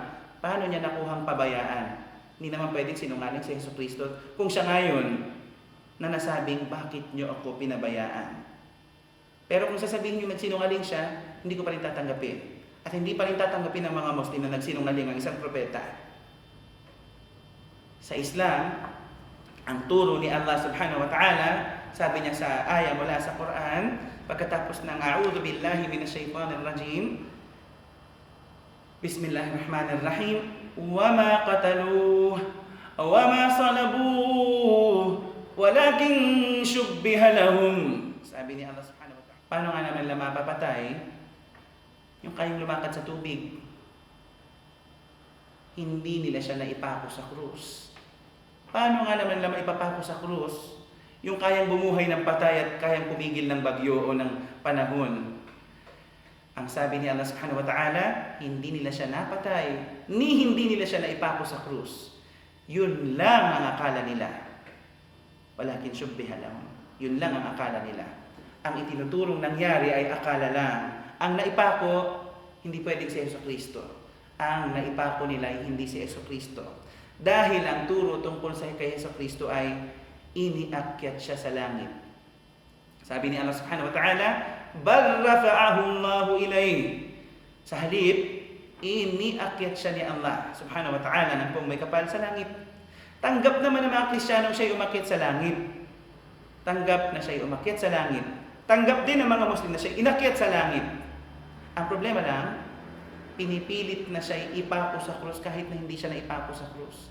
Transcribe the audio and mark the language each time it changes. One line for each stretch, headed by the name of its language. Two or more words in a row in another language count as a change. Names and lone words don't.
Filipino: Paano niya nakuhang pabayaan? Hindi naman pwedeng sinungaling si Hesukristo kung siya ngayon na nasabing, bakit niyo ako pinabayaan? Pero kung sasabihin niyo nagsinungaling siya, hindi ko pa rin tatanggapin. At hindi pa rin tatanggapin ng mga Muslim na nagsinungaling ang isang propeta. Sa Islam, ang turo ni Allah
Arabic: سبحانه وتعالى,
Filipino: sabi niya sa ayah mula sa Quran, pagkatapos ng
Arabic: أعوذ بالله من الشيطان الرجيم بسم الله الرحمن الرحيم, وما قتلوه وما صلبوه ولكن شبه لهم.
Filipino: Sabi ni Allah
Arabic: سبحانه وتعالى,
Filipino: paano nga naman mapapatay Yung kayang lumakad sa tubig. Hindi nila siya naipako sa krus. Paano nga naman nila maipapako sa krus yung kayang bumuhay ng patay at kayang pumigil ng bagyo o ng panahon? Ang sabi ni Allah
Arabic: سبحانه وتعالى,
Filipino: hindi nila siya napatay, ni hindi nila siya naipako sa krus. Yun lang ang akala nila.
Arabic: ولكن شبه لهم.
Filipino: Yun lang ang akala nila. Ang itinuturong nangyari ay akala lang. Ang naipako, hindi pwedeng si Jesucristo. Ang naipako nila ay hindi si Jesucristo. Dahil ang turo tungkol sa kay Jesucristo ay iniakyat siya sa langit. Sabi ni Allah
Arabic: سبحانه وتعالى بل رفعه الله إليه.
Filipino: Sa halip, iniakyat siya ni Allah
Arabic: سبحانه وتعالى
Filipino: ng may kapal sa langit. Tanggap naman ng mga Kristiyanong siya'y umakyat sa langit. Tanggap na siya'y umakyat sa langit. Tanggap din ng mga Muslim na siya'y inakyat sa langit. Ang problema lang, pinipilit na siya'y ipako sa krus kahit na hindi siya naipako sa krus.